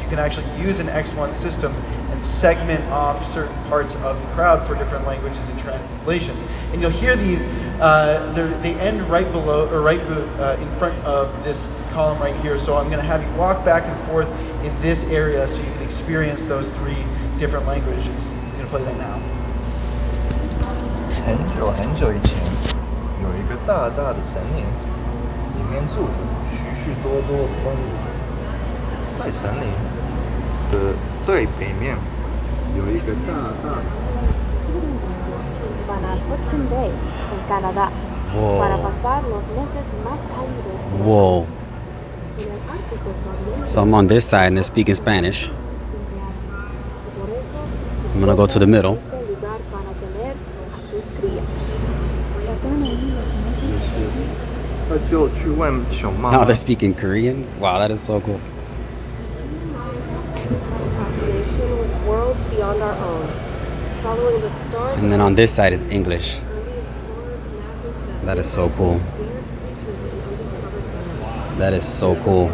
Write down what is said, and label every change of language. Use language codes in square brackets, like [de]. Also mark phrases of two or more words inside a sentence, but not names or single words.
[en] You can actually use an X1 system and segment off certain parts of the crowd for different languages and translations. And you'll hear these They end right below, or right in front of this column right here. So I'm going to have you walk back and forth in this area so you can experience those 3 different languages. I'm going to play that now. [zh] 很久很久以前，有一个大大的森林，里面住着许许多多的动物。在森林的最北面有一个大大的。 [es] Para Hudson Bay, en Canadá, para pasar los meses más cálidos. [en] Whoa. [es] En el Ártico también. [en] So I'm on this side and they're speaking Spanish. I'm gonna go to the middle. [es] Este lugar para tener a sus crías. Pasan ahí los meses. [zh] 他就去问熊妈 [en] Now [zh] 妈 [en] they're speaking Korean. Wow, that is so cool. Association with worlds beyond our own. Following the stars. And then on this side is English. That is so cool. That is so cool.